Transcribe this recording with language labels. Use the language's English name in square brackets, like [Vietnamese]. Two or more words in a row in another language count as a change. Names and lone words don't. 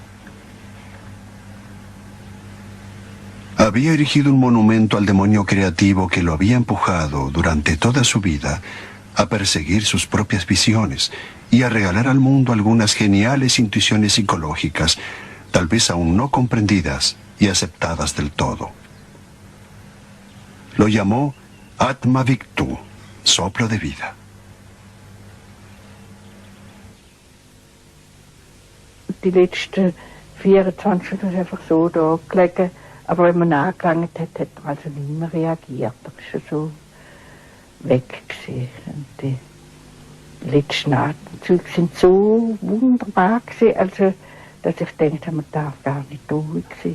[Spanish] Había erigido un monumento al demonio creativo que lo había empujado durante toda su vida a perseguir sus propias visiones y a regalar al mundo algunas geniales intuiciones psicológicas, tal vez aún no comprendidas y aceptadas del todo. Lo llamó Atma Victu, soplo de vida. [German] Die letzten 24 Stunden ist einfach so da gelegen. Aber wenn man angelangt hat, hat er also nicht mehr reagiert. Er war schon so weg gewesen. Und die letzten Atemzüge sind so wunderbar gewesen, also, dass ich gedacht habe, man darf gar nicht ruhig sein.